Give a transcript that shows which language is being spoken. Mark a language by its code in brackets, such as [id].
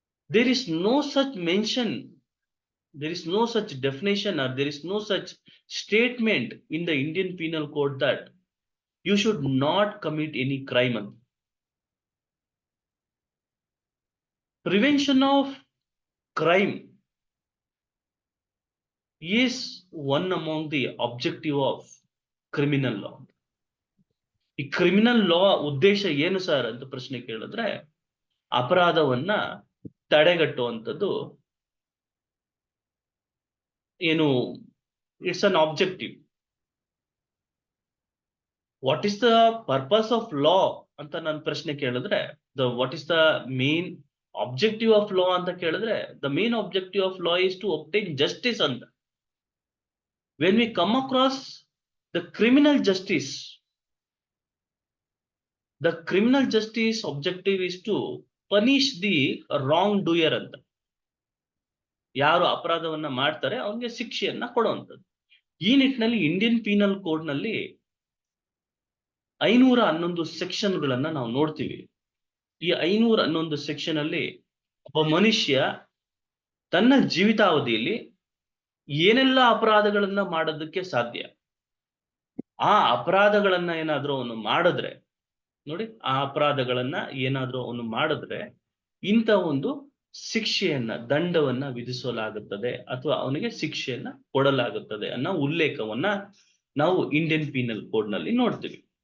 [en] There is no such mention, there is no such definition, or there is no such statement in the Indian Penal Code that you should not commit any crime. Prevention of crime is one among the objective of criminal law. [kn] ಈ criminal ಲಾ ಉದ್ದೇಶ ಏನು sir ಅಂತ ಪ್ರಶ್ನೆ ಕೇಳಿದ್ರೆ, ಅಪರಾಧವನ್ನ ತಡೆಗಟ್ಟುವಂಥದ್ದು ಏನು, [en] It's an objective. What is the purpose of law [kn] ಅಂತ ನಾನು ಪ್ರಶ್ನೆ ಕೇಳಿದ್ರೆ, [en] what is the main objective of law [kn] ಅಂತ ಕೇಳಿದ್ರೆ, [en] the main objective of law is to obtain justice ಅಂತ. When we come across the criminal justice, the criminal justice objective is to punish the wrong doer ಅಂತ. [kn] ಯಾರು ಅಪರಾಧವನ್ನ ಮಾಡ್ತಾರೆ ಅವನಿಗೆ ಶಿಕ್ಷೆಯನ್ನ ಕೊಡುವಂಥದ್ದು. ಈ ನಿಟ್ಟಿನಲ್ಲಿ ಇಂಡಿಯನ್ ಪೀನಲ್ ಕೋಡ್ ನಲ್ಲಿ 511 ಸೆಕ್ಷನ್ಗಳನ್ನ ನಾವು ನೋಡ್ತೀವಿ. ಈ 511 ಸೆಕ್ಷನ್ ಅಲ್ಲಿ ಒಬ್ಬ ಮನುಷ್ಯ ತನ್ನ ಜೀವಿತಾವಧಿಯಲ್ಲಿ ಏನೆಲ್ಲ ಅಪರಾಧಗಳನ್ನ ಮಾಡೋದಕ್ಕೆ ಸಾಧ್ಯ, ಆ ಅಪರಾಧಗಳನ್ನ ಏನಾದ್ರೂ ಅವನು ಮಾಡಿದ್ರೆ, ನೋಡಿ, ಆ ಅಪರಾಧಗಳನ್ನ ಏನಾದ್ರೂ ಅವನು ಮಾಡಿದ್ರೆ ಇಂಥ ಒಂದು ಶಿಕ್ಷೆಯನ್ನ, ದಂಡವನ್ನ ವಿಧಿಸಲಾಗುತ್ತದೆ ಅಥವಾ ಅವನಿಗೆ ಶಿಕ್ಷೆಯನ್ನ ಕೊಡಲಾಗುತ್ತದೆ ಅನ್ನೋ ಉಲ್ಲೇಖವನ್ನ ನಾವು ಇಂಡಿಯನ್ ಪೀನಲ್ ಕೋಡ್ ನಲ್ಲಿ ನೋಡ್ತೀವಿ.